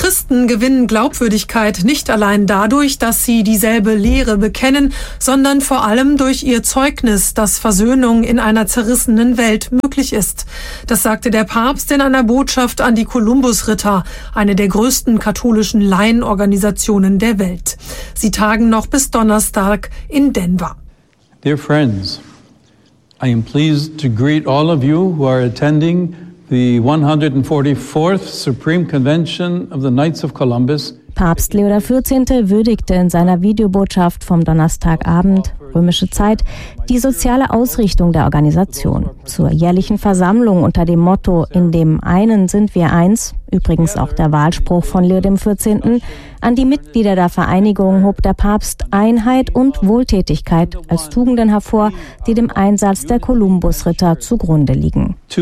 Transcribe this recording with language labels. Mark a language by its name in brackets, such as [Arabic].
[German] Christen gewinnen Glaubwürdigkeit nicht allein dadurch, dass sie dieselbe Lehre bekennen, sondern vor allem durch ihr Zeugnis, dass Versöhnung in einer zerrissenen Welt möglich ist. Das sagte der Papst in einer Botschaft an die Kolumbusritter, eine der größten katholischen Laienorganisationen der Welt. Sie tagen noch bis Donnerstag in Denver. [English] Dear friends, I am pleased to greet all of you who are attending the 144th Supreme Convention of the Knights of Columbus. [German] Papst Leo XIV. Würdigte in seiner Videobotschaft vom Donnerstagabend, römische Zeit, die soziale Ausrichtung der Organisation. Zur jährlichen Versammlung unter dem Motto »In dem einen sind wir eins«, übrigens auch der Wahlspruch von Leo XIV., an die Mitglieder der Vereinigung hob der Papst Einheit und Wohltätigkeit als Tugenden hervor, die dem Einsatz der Kolumbusritter zugrunde liegen.